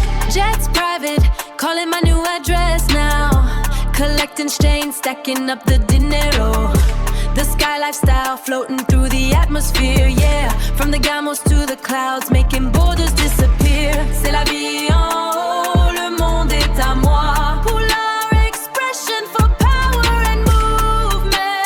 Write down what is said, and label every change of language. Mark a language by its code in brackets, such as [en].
[en] Jets private, calling my new address now. Collecting stains, stacking up the dinero. The sky lifestyle floating through the atmosphere, yeah. From the Gamos to the clouds, making borders disappear. [fr] C'est la vie en haut, le monde est à moi. [en] Polar expression for power and movement.